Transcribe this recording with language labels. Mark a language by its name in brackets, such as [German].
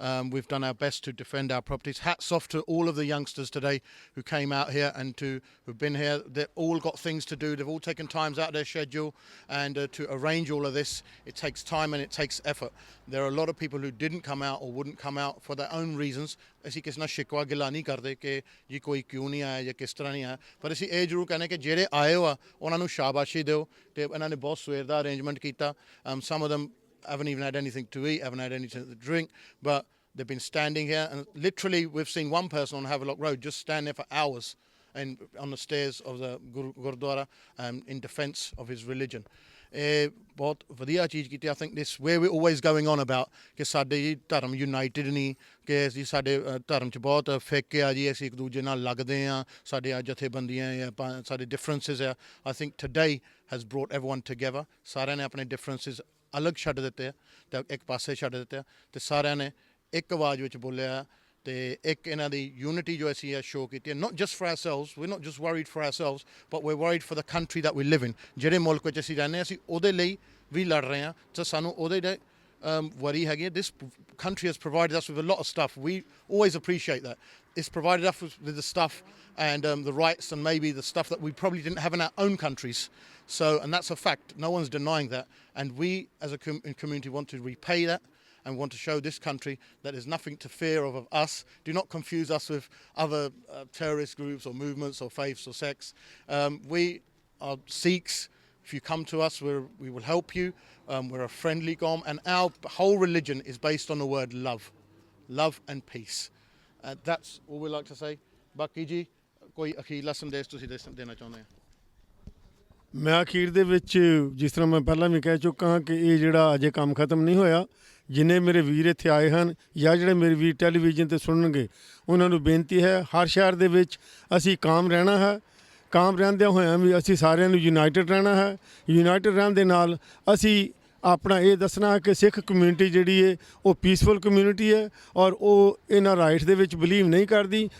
[English] We've done our best to defend our properties. Hats off to all of the youngsters today who came out here and who've been here. They've all got things to do. They've all taken times out of their schedule, and to arrange all of this, it takes time and it takes effort. There are a lot of people who didn't come out or wouldn't come out for their own reasons. [Punjabi] ਅਸੀਂ ਕਿਸੇ ਨਾਲ ਸ਼ਿਕਵਾ ਗਿਲਾ ਨਹੀਂ ਕਰਦੇ ਕਿ ਜੀ ਕੋਈ ਕਿਉਂ ਨਹੀਂ ਆਇਆ ਜਾਂ ਕਿਸ ਤਰ੍ਹਾਂ ਨਹੀਂ ਆਇਆ, ਪਰ ਅਸੀਂ ਇਹ ਜ਼ਰੂਰ ਕਹਿੰਦੇ ਕਿ ਜਿਹੜੇ ਆਏ ਹੋ ਆ ਉਹਨਾਂ ਨੂੰ ਸ਼ਾਬਾਸ਼ੀ ਦਿਓ, ਅਤੇ ਇਹਨਾਂ ਨੇ ਬਹੁਤ ਸਵੇਰ ਦਾ ਅਰੇਂਜਮੈਂਟ ਕੀਤਾ। [English] Some of them haven't even had anything to eat, haven't had anything to drink, but they've been standing here, and literally we've seen one person on Havelock Road just stand there for hours and on the stairs of the Gurdwara in defence of his religion. [Punjabi] ਬਹੁਤ ਵਧੀਆ ਚੀਜ਼ ਕੀਤੀ। [English] I think this where we're always going on about [Punjabi] ਕਿ ਸਾਡੇ ਜੀ ਧਰਮ United ਨਹੀਂ, ਕਿ ਅਸੀਂ ਸਾਡੇ ਧਰਮ 'ਚ ਬਹੁਤ ਫਿੱਕ ਆ ਜੀ, ਅਸੀਂ ਇੱਕ ਦੂਜੇ ਨਾਲ ਲੱਗਦੇ ਹਾਂ, ਸਾਡੇ ਆ ਜਥੇਬੰਦੀਆਂ ਜਾਂ ਸਾਡੇ ਡਿਫਰੈਂਸਿਸ ਆ। [English] I think today has brought everyone together. [Punjabi] ਸਾਰਿਆਂ ਨੇ ਆਪਣੇ ਡਿਫਰੈਂਸਿਸ ਅਲੱਗ ਛੱਡ ਦਿੱਤੇ ਆ ਅਤੇ ਇੱਕ ਪਾਸੇ ਛੱਡ ਦਿੱਤੇ ਆ, ਅਤੇ ਸਾਰਿਆਂ ਨੇ ਇੱਕ ਆਵਾਜ਼ ਵਿੱਚ ਬੋਲਿਆ ਤੇ ਇੱਕ ਇਹਨਾਂ ਦੀ ਯੂਨਿਟੀ ਜੋ ਅਸੀਂ ਇਹ ਸ਼ੋਅ ਕੀਤੀ ਹੈ [English] not just for ourselves, we're not just worried for ourselves, but we're worried for the country that we live in. [Punjabi] ਜਿਹੜੇ ਮੁਲਕ ਵਿੱਚ ਅਸੀਂ ਰਹਿੰਦੇ ਹਾਂ ਅਸੀਂ ਉਹਦੇ ਲਈ ਵੀ ਲੜ ਰਹੇ ਹਾਂ ਤਾਂ ਸਾਨੂੰ ਉਹਦੇ ਲਈ worry ਹੈਗੀ ਹੈ. [English] This country has provided us with a lot of stuff. We always appreciate that. It's provided us with the stuff and the rights and maybe the stuff that we probably didn't have in our own countries. So, and that's a fact. No one's denying that. And we as a community want to repay that and want to show this country that there's nothing to fear of us. Do not confuse us with other terrorist groups or movements or faiths or sects. We are Sikhs. If you come to us, we will help you. We're a friendly GOM, and our whole religion is based on the word love and peace. That's all we like to say. [Punjabi] Baki ji, koi akhirla sandesh ਤੁਸੀਂ ਦੇਣਾ ਚਾਹੁੰਦੇ ਆ? ਮੈਂ ਅਖੀਰ ਦੇ ਵਿੱਚ ਜਿਸ ਤਰ੍ਹਾਂ ਮੈਂ ਪਹਿਲਾਂ ਵੀ ਕਹਿ ਚੁੱਕਾ ਹਾਂ ਕਿ ਇਹ ਜਿਹੜਾ ਅਜੇ ਕੰਮ ਖਤਮ ਨਹੀਂ ਹੋਇਆ। ਜਿੰਨੇ ਮੇਰੇ ਵੀਰ ਇੱਥੇ ਆਏ ਹਨ ਜਾਂ ਜਿਹੜੇ ਮੇਰੇ ਵੀਰ ਟੈਲੀਵਿਜ਼ਨ 'ਤੇ ਸੁਣਨਗੇ ਉਹਨਾਂ ਨੂੰ ਬੇਨਤੀ ਹੈ ਹਰ ਸ਼ਹਿਰ ਦੇ ਵਿੱਚ ਅਸੀਂ ਕਾਮ ਰਹਿਣਾ ਹੈ। ਕਾਮ ਰਹਿੰਦਿਆਂ ਹੋਇਆਂ ਵੀ ਅਸੀਂ ਸਾਰਿਆਂ ਨੂੰ ਯੂਨਾਈਟਿਡ ਰਹਿਣਾ ਹੈ। ਯੂਨਾਈਟਿਡ ਰਹਿਣ ਦੇ ਨਾਲ ਅਸੀਂ ਆਪਣਾ ਇਹ ਦੱਸਣਾ ਹੈ ਕਿ ਸਿੱਖ ਕਮਿਊਨਿਟੀ ਜਿਹੜੀ ਹੈ ਉਹ ਪੀਸਫੁਲ ਕਮਿਊਨਿਟੀ ਹੈ ਔਰ ਉਹ ਇਹਨਾਂ ਰਾਈਟਸ ਦੇ ਵਿੱਚ ਬਿਲੀਵ ਨਹੀਂ ਕਰਦੀ।